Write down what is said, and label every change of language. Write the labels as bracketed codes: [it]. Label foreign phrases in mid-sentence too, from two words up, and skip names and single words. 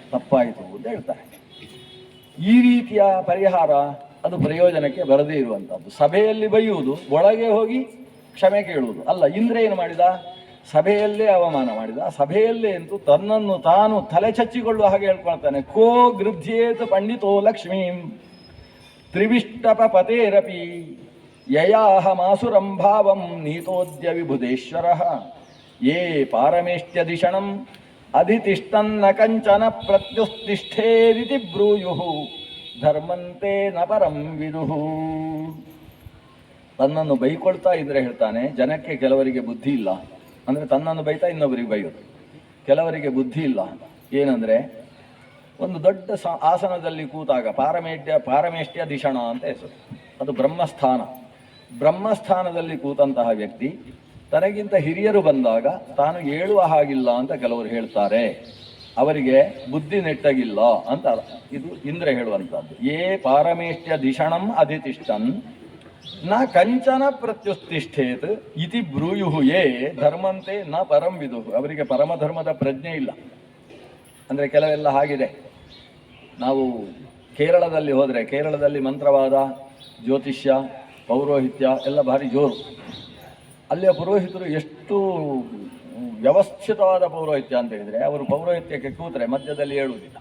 [kn] ತಪ್ಪಾಯಿತು ಅಂತ ಹೇಳ್ತಾರೆ. ಈ ರೀತಿಯ ಪರಿಹಾರ ಅದು ಪ್ರಯೋಜನಕ್ಕೆ ಬರದೇ ಇರುವಂಥದ್ದು. ಸಭೆಯಲ್ಲಿ ಬೈಯುವುದು, ಒಳಗೆ ಹೋಗಿ ಕ್ಷಮೆ ಕೇಳುವುದು ಅಲ್ಲ. ಇಂದ್ರ ಏನು ಮಾಡಿದ? ಸಭೆಯಲ್ಲೇ ಅವಮಾನ ಮಾಡಿದ. ಸಭೆಯಲ್ಲೇ ಅಂತೂ ತನ್ನನ್ನು ತಾನು ತಲೆ ಚಚ್ಚಿಕೊಳ್ಳುವ ಹಾಗೆ ಹೇಳ್ಕೊಳ್ತಾನೆ. [sa] ಕೋ ಗೃಧ್ಯೇತ ಪಂಡಿತೋ ಲಕ್ಷ್ಮೀಂ ತ್ರಿವಿಷ್ಟಪ ಪತೇರಪಿ ಯಯಾಹ ಮಾಸುರಂ ಭಾವಂ ನೀತೋದ್ಯ ವಿಭುಧೇಶ್ವರ ಯೇ ಪಾರಮೇಷ್ಟ್ಯಧಿಷಣಂ ಅಧಿತಿಷ್ಠನ್ನ ಕಂಚನ ಪ್ರತ್ಯುತ್ತಿಷ್ಠೇರಿತಿ ಬ್ರೂಯುಃ ಧರ್ಮಂತೆ ನ ಪರಂ ವಿದುಃ. [kn] ತನ್ನನ್ನು ಬೈಕೊಳ್ತಾ ಇದ್ರೆ ಹೇಳ್ತಾನೆ, ಜನಕ್ಕೆ ಕೆಲವರಿಗೆ ಬುದ್ಧಿ ಇಲ್ಲ ಅಂದರೆ ತನ್ನನ್ನು ಬೈತಾ ಇನ್ನೊಬ್ಬರಿಗೆ ಬೈಯೋದು. ಕೆಲವರಿಗೆ ಬುದ್ಧಿ ಇಲ್ಲ ಏನಂದರೆ, ಒಂದು ದೊಡ್ಡ ಆಸನದಲ್ಲಿ ಕೂತಾಗ [sa] ಪಾರಮೇಷ್ಟ್ಯ ಧಿಷಣ [kn] ಅಂತ ಹೆಸರು, ಅದು ಬ್ರಹ್ಮಸ್ಥಾನ. ಬ್ರಹ್ಮಸ್ಥಾನದಲ್ಲಿ ಕೂತಂತಹ ವ್ಯಕ್ತಿ ತನಗಿಂತ ಹಿರಿಯರು ಬಂದಾಗ ತಾನು ಏಳುವ ಹಾಗಿಲ್ಲ ಅಂತ ಕೆಲವರು ಹೇಳ್ತಾರೆ. ಅವರಿಗೆ ಬುದ್ಧಿ ನೆಟ್ಟಗಿಲ್ಲ ಅಂತ ಇದು ಇಂದ್ರ ಹೇಳುವಂಥದ್ದು. [sa] ಯೇ ಪಾರಮೇಷ್ಟ್ಯ ಧಿಷಣಂ ಅಧಿತಿಷ್ಠನ್ ನ ಕಂಚನ ಪ್ರತ್ಯುತ್ತಿಷ್ಠೇತ್ ಇತಿ ಬ್ರೂಯುಹು ಯೇ ಧರ್ಮಂತೆ ನ ಪರಂ ವಿದುಹು. [kn] ಅವರಿಗೆ ಪರಮಧರ್ಮದ ಪ್ರಜ್ಞೆ ಇಲ್ಲ. ಅಂದರೆ ಕೆಲವೆಲ್ಲ ಹಾಗಿದೆ. ನಾವು ಕೇರಳದಲ್ಲಿ ಹೋದರೆ, ಕೇರಳದಲ್ಲಿ ಮಂತ್ರವಾದ, ಜ್ಯೋತಿಷ್ಯ, ಪೌರೋಹಿತ್ಯ ಎಲ್ಲ ಭಾರಿ ಜೋರು. ಅಲ್ಲಿಯ ಪುರೋಹಿತರು ಎಷ್ಟು ವ್ಯವಸ್ಥಿತವಾದ ಪೌರೋಹಿತ್ಯ ಅಂತ ಹೇಳಿದರೆ, ಅವರು ಪೌರೋಹಿತ್ಯಕ್ಕೆ ಕೂತರೆ ಮಧ್ಯದಲ್ಲಿ ಹೇಳುವುದಿಲ್ಲ.